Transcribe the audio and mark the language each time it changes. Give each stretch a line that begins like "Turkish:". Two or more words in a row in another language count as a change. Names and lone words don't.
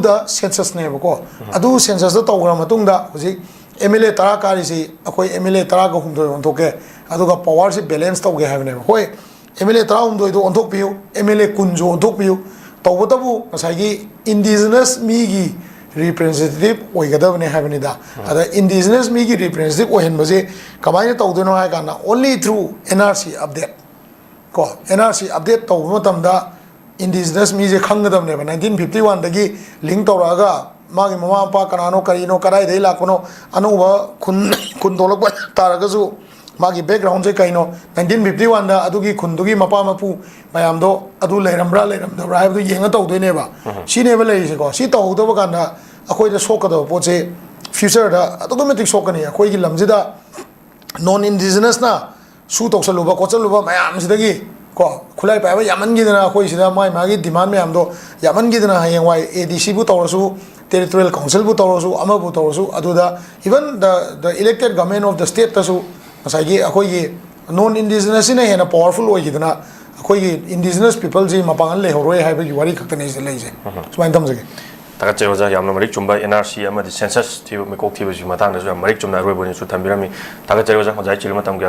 Manipuri: ꯗ ꯁꯦꯟꯁꯁꯅꯦꯕꯀꯣ ꯑꯗꯨ ꯁꯦꯟꯁꯁꯇ ꯇꯧꯈ꯭ꯔ ꯃꯇꯨꯡꯗ ꯍꯧꯖꯤꯛ MLA 10 ꯀꯥꯔꯤꯁꯤ ꯑꯩꯈꯣꯏ MLA 10 ꯑꯣꯟꯊꯣꯛꯀꯦ ꯑꯗꯨꯒ
English: powersi balance
Manipuri: ꯇꯧꯒꯦ ꯍꯥꯏꯕꯅꯦꯕ ꯍꯣꯏ MLA 13ꯗꯣ ꯑꯣꯟꯊꯣꯛꯄꯤꯌꯨ MLA 10ꯁꯨ ꯑꯣꯟꯊꯣꯛꯄꯤꯌꯨ ꯇꯧꯕꯇꯕꯨ ꯉꯁꯥꯏꯒꯤ ꯏꯟꯗꯤꯖꯤꯅꯁ ꯃꯤꯒꯤ ꯔꯤꯄ꯭ꯔꯦꯖꯦꯟꯇꯦꯇꯤꯚ ꯑꯣꯏꯒꯗꯕꯅꯦ ꯍꯥꯏꯕꯅꯤꯗ ꯑꯗ ꯏꯟꯗꯤꯖꯤꯅꯁ ꯃꯤꯒꯤ ꯔꯤꯄ꯭ꯔꯦꯖꯦꯟꯇꯦꯇꯤꯚ ꯑꯣꯏꯍꯟꯕꯁꯦ ꯀꯃꯥꯏꯅ ꯇꯧꯗꯣꯏꯅꯣ ꯍꯥꯏ ꯀꯥꯟꯗ
English: only through NRC update
Manipuri: ꯀꯣ
English: NRC update
Manipuri: ꯇꯧꯕ ꯃꯇꯝꯗ indigenous mise khanggadamneba 1951 dagi link tawraga magi mama pa kanano karino karai dei lakno anuba khun dolok taragasu magi background je kaino 1951 da adugi khundugi mapa mapu mayamdo adu leirambra leiramdabra haibdu yenga tawdoineba sineba leise ko si tawdoba kanda akoi da sokado poche future da automatic sokani akoi gi lamjida
English: non indigenous
Manipuri: na su toksaluba kochaluba mayam sidagi ko khulai pa yaman gidana akoi sida mai magi demand mayamdo yaman gidana hayengwai ADC bu tawrasu
English: territorial council
Manipuri: bu tawrasu ama bu tawrasu aduda
English: even the elected government of the state
Manipuri: tasu masagi akoi gi
English: non indigenous
Manipuri: ina hena powerful oi gidana akoi gi
English: indigenous people
Manipuri: ji mapangal le horoi haiba gi wari khakta nei leise sumain tamjage takat cheroja yamna marik chumba NRC ama census thibu mekok thibu ji matang da marik chumna roi boni su thambirami takat cheroja hojai chilma tam